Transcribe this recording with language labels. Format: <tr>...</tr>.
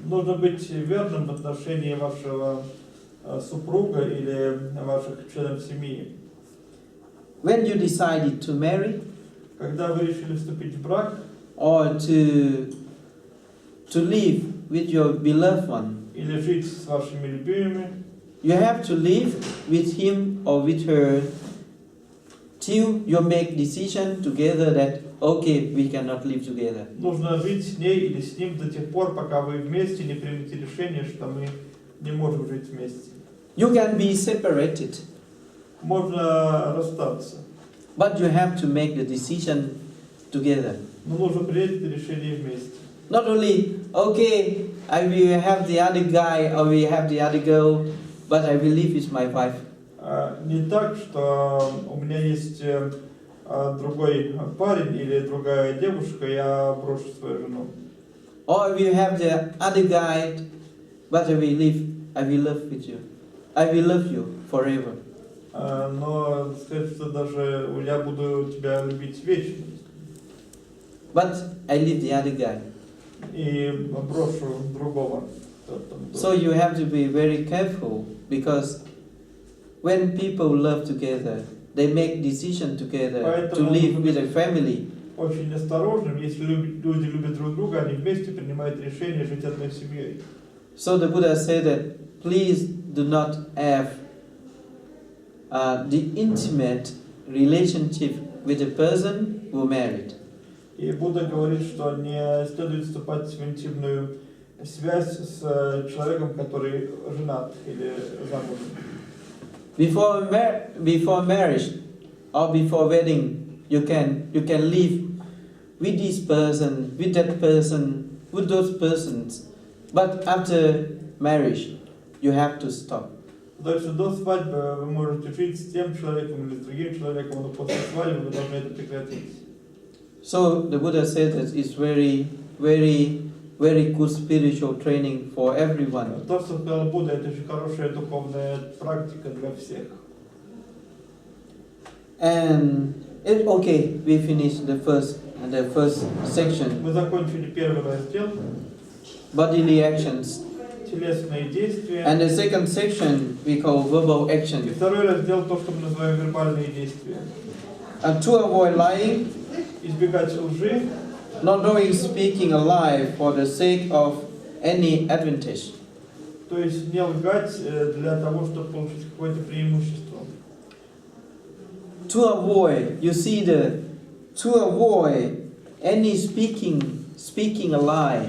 <ru>Нужно быть верным в отношении вашего супруга или ваших членов семьи.</ru> <en>When you decided to marry</en> <ru>Когда вы решили вступить в брак</ru> <en>or to live with your beloved one,</en> <ru>или жить с вашими любимыми,</ru> <en>you have to live with him or with her till you make decision together that okay, we cannot live together.</en> <ru>нужно жить с ней или с ним до тех пор, пока вы вместе не примете решение, что мы не можем жить вместе.</ru> <en>You can be separated,</en> <ru>Можно расстаться,</ru> <en>but you have to make the decision together.</en> <ru>но нужно принять это решение вместе.</ru> <en>Not only, okay, I will have the other guy or we have the other girl, but I will live with my wife.</en> <ru>Не так, что у меня есть другой парень или другая девушка, я брошу свою жену.</ru> <en>Or I will have the other guy, but I will live with you. I will love you forever.</en> <ru>Но сказать, что даже я буду тебя любить вечно.</ru> <en>But I leave the other guy.</en> <ru>И брошу другого.</ru> <en>So you have to be very careful because when people love together, they make decision together to</en> <ru>Поэтому</ru> <en>live with a family.</en> <ru>очень осторожным, если люди любят друг друга, они вместе принимают решение жить одной семьей.</ru> <en>So the Buddha said that please do not have the intimate relationship with a person who married.</en> <ru>И Будда говорит, что не следует вступать в интимную связь с человеком, который женат или замужем.</ru> <en>Before marriage or before wedding, you can live with this person, with that person, with those persons. But after marriage, you have to stop.</en> <ru>Дальше до свадьбы вы можете жить с тем человеком или с другим человеком, но после свадьбы вы должны это прекратить.</ru> <en>So the Buddha said that it's very, very, very good spiritual training for everyone.</en> <ru>То, что сказал Будда, это очень хорошая духовная практика для всех.</ru> <en>And okay, we finished the first section.</en> <ru>Мы закончили первый раздел.</ru> <en>Bodily actions.</en> <ru>Телесные действия.</ru> <en>And the second section we call verbal</en> <ru>И</ru> <en>action.</en> <ru>второй раздел то, что мы называем вербальные действия.</ru> <en>To avoid lying,</en> <ru>Избегать лжи,</ru> <en>not doing speaking a lie for the sake of any advantage.</en> <ru>то есть не лгать для того, чтобы получить какое-то преимущество.</ru> <en>To avoid, you see to avoid any speaking a lie</en>